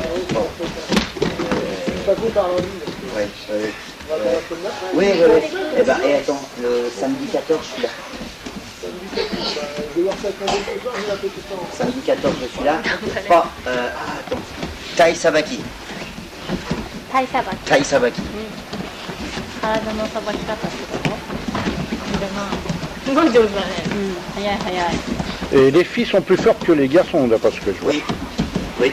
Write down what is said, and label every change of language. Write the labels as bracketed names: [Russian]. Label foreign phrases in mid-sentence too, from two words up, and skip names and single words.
[French] Ouais, oui. Eh ben, et attends, le samedi 14, je suis là. Samedi 14, je suis là. Pas, attends. [Japanese] 体捌き. タイさばき。体捌き. 体のさばき方ってこと？いるな。すごい上手だね。早い早い。 [French] Et les filles sont plus fortes que les garçons, d'après ce que je vois. Oui, oui.